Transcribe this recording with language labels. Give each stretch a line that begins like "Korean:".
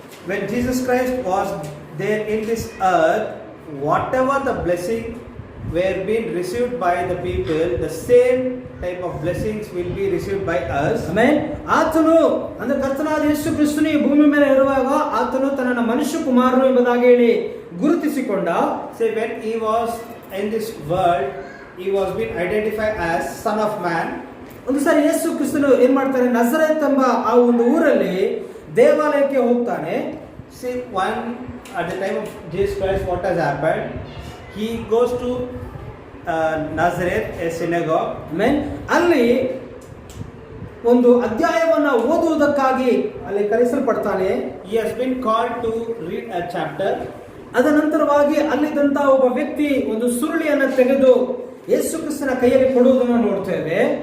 English: When Jesus Christ was there in this earth, whatever the blessing were being received by the people, the same type of blessings will be received by us.
Kannada: Amen. ಆತನು ಅಂದ್ರೆ ಕರ್ತನಾದ ಯೇಸು ಕ್ರಿಸ್ತನು ಈ ಭೂಮಿ ಮೇಲೆ ಇರುವಾಗ ಆತನು ತನ್ನನ್ನು ಮನುಷ್ಯ ಕುಮಾರನು ಎಂಬುದಾಗಿ ಹೇಳಿ ಗುರುತಿಸಿಕೊಂಡ.
English: Say, when he was in this world, he was being identified as son of man.
Kannada: ಒಂದು ಸಾರಿ ಯೇಸು ಕ್ರಿಸ್ತನು ಏನ್ ಮಾಡ್ತಾರೆ, ನಜರೇತ್ ಎಂಬ ಆ ಒಂದು ಊರಲ್ಲಿ ದೇವಾಲಯಕ್ಕೆ ಹೋಗ್ತಾನೆ.
English: See, at the time of Jesus Christ, what has happened? He goes to Nazareth, a synagogue.
Kannada: Amen. ಅಲ್ಲಿ ಒಂದು ಅಧ್ಯಾಯವನ್ನ ಓದುವುದಕ್ಕಾಗಿ ಅಲ್ಲಿ ಕರೆಸಲ್ಪಡ್ತಾನೆ.
English: He has been called to read a chapter.
Kannada: ಅದ ನಂತರವಾಗಿ ಅಲ್ಲಿದ್ದಂತ ಒಬ್ಬ ವ್ಯಕ್ತಿ ಒಂದು ಸುರುಳಿಯನ್ನು ತೆಗೆದು ಯೇಸು ಕ್ರಿಸ್ತನ ಕೈಯಲ್ಲಿ ಕೊಡುವುದನ್ನು ನೋಡ್ತೇವೆ.